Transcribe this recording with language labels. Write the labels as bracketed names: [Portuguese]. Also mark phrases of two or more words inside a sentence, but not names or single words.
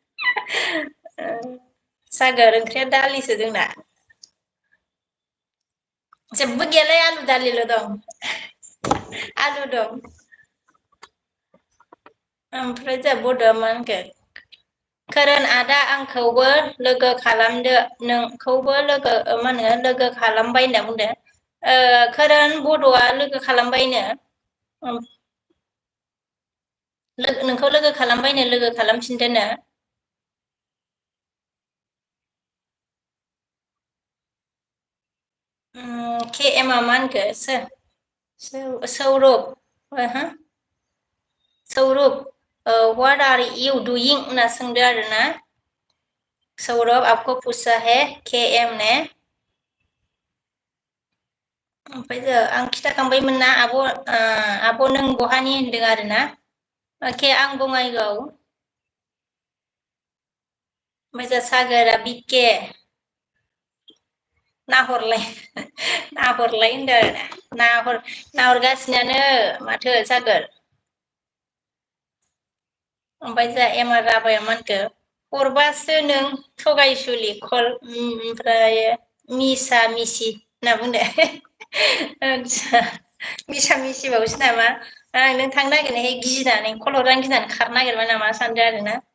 [Bodo] सागोर ओंख्रिया दालिसो जोंना जेबो गैयालै आलु दालिल' दं आलु दं ओमफ्राय जोंहा बड'आ मा होनखो खोरोन आदा आंखौबो लोगो खालामदो नोंखौबो लोगो मा होनो लोगो खालामबाय होनना बुंदो खोरोन बड'आ लोगो खालामबायनो नोंखौ लोगो खालामबायनो लोगो खालामफिनदोनो के एमा मा होनखो सौरभ हो सौरभ [English] what are you doing [Bodo] होनना सोंदो आरोना [Hindi] सौरभ आपको पूछा है के एम ने [Bodo] ओमफ्राय आं खिथाखांबायमोन ना आब' नों बहानि होनदों आरोना के आं बङाइगाव ओमफ्राय जोंहा सागोरा बिके नाहरलाय नाहरलाय होनदों आरोना नाहरगासिनोयानो माथो सागोर ओमफ्राय जोंहा एमार राभाया मा होनखो हरबासो नों थगायसुलि कल ओमफ्राय मिसा मिसि होनना बुंदो आदसा मिसा मिसिबावसो नामा नों थांनो नागिरनायखाय गिनानै कल हरजानो गिनानै खारनो नागिरबाय नामा सानदों आरोना